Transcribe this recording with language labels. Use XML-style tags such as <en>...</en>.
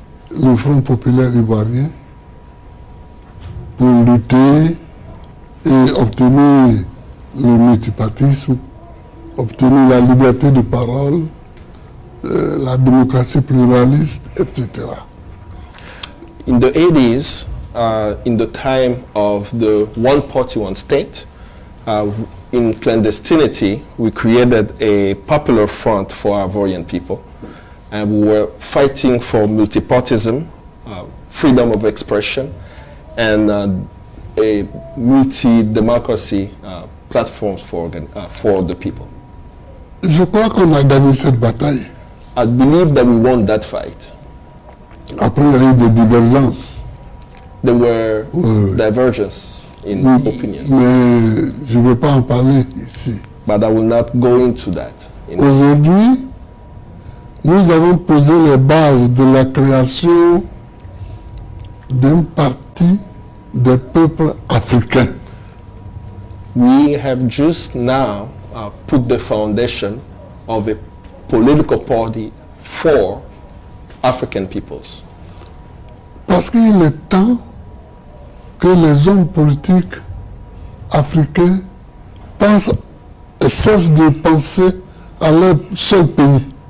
<fr>le Front populaire ivoirien, pour lutter et obtenir le multipartisme, obtenir la liberté de parole, la démocratie pluraliste, etc.</fr> <en>In the 80s, in the time of the one party, one state, in clandestinity, we created a popular front for Ivorian people. And we were fighting for multipartism, freedom of expression, and a multi-democracy platforms for the people.</en> <fr>Je crois qu'on a gagné cette bataille.</fr> <en>I believe that we won that fight.</en> <fr>Après, il y a eu des divergences.</fr> <en>There were divergences in opinions,</en> <fr>Mais je ne veux pas en parler ici.</fr> <en>but I will not go into that.</en> <fr>Aujourd'hui, nous avons posé les bases de la création d'un parti des peuples africains.</fr> <en>We have just now put the foundation of a political party for African peoples.</en> <fr>Parce qu'il est temps que les hommes politiques africains cessent de penser à leur seul pays.</fr>